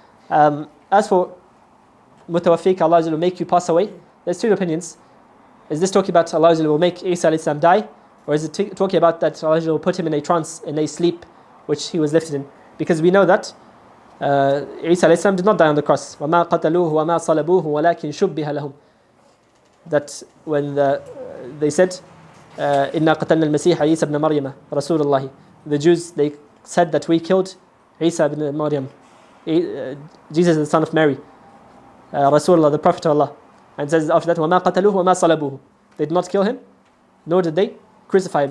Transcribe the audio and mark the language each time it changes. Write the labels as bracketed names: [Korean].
[English] As for mutawaffika, Allah will make you pass away, there's 2 opinions. Is this talking about Allah will make Isa alayhi salam die, or is it talking about that Allah will put him in a trance, in a sleep, which he was lifted in? Because we know that Isa alayhi salam did not die on the cross. [Arabic] وَمَا قَتَلُوهُ وَمَا صَلَبُوهُ وَلَكِنْ شُبِّهَ لَهُمْ. [English] that when they said, [Arabic] إِنَّا قَتَلْنَا الْمَسِيحَ عِيسَى بْنَ مَرْيَمَ رَسُولُ اللَّهِ. [English] The Jews, they said that we killed Isa ibn Maryam, Jesus the son of Mary, Rasulullah, the Prophet of Allah. And says after that, [Arabic] وَمَا قَتَلُوهُ وَمَا صَلَبُوهُ. [English] They did not kill him, nor did they crucify him.